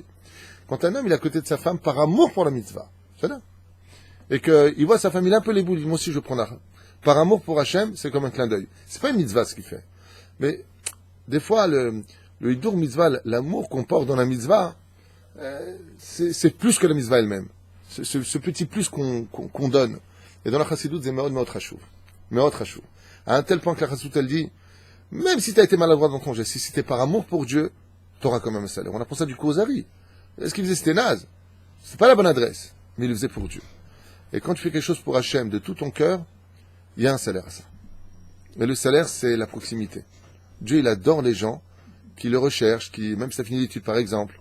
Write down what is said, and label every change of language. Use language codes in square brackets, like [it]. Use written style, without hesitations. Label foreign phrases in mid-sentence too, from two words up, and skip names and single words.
[fr] Quand un homme il est à côté de sa femme par amour pour la mitzvah, c'est là, et qu'il voit sa femme, il a un peu les boules, moi aussi je prends la... Par amour pour Hachem, c'est comme un clin d'œil. C'est pas une mitzvah ce qu'il fait. Mais des fois, le [he] הידור מצוה, [fr] l'amour qu'on porte dans la mitzvah, c'est plus que la mitzvah elle-même. Ce petit plus qu'on donne. Et dans la chassidoute, c'est [he] מאוד חשוב מאוד חשוב. [fr] À un tel point que la chassidoute, elle dit, même si tu as été maladroit dans ton geste, si c'était par amour pour Dieu, tu auras quand même un salaire. On apprend ça du Kozari. Ce qu'il faisait, c'était naze. C'est pas la bonne adresse, mais il le faisait pour Dieu. Et quand tu fais quelque chose pour Hachem de tout ton cœur, il y a un salaire à ça. Mais le salaire, c'est la proximité. Dieu, il adore les gens qui le recherchent, qui, même si ça finit l'étude, par exemple.